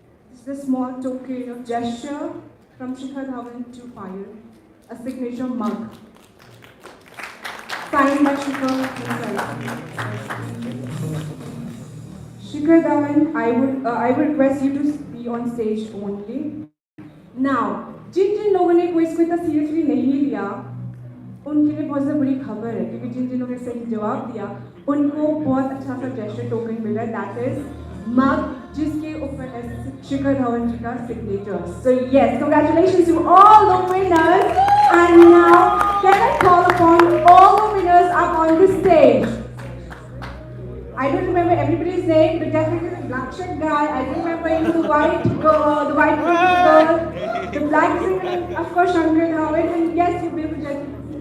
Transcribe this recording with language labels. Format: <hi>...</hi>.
<en>This is a small token of gesture from Shikhar Dhawan to Payal, a signature mug. Signed by Shikhar himself. Shikhar Dhawan, I would request you to be on stage only.</en> <hi>Now, जिन लोगों ने quiz को इतना seriously नहीं लिया, उनके लिए बहुत ज़्यादा बड़ी खबर है, क्योंकि जिन लोगों ने सही जवाब दिया, उनको बहुत अच्छा सा gesture token मिला,</hi> <en>that is mug,</en> <hi>जिसके ऊपर है शिखर धवन जी का signature.</hi> <en>So yes, congratulations to all the winners. And now, can I call upon all the winners up on the stage? I don't remember everybody's name, but definitely the black Akshat guy, I remember him, the white girl, the white girl, the black singer, of course Shikhar Dhawan, and yes, you beautiful gentlemen.</en>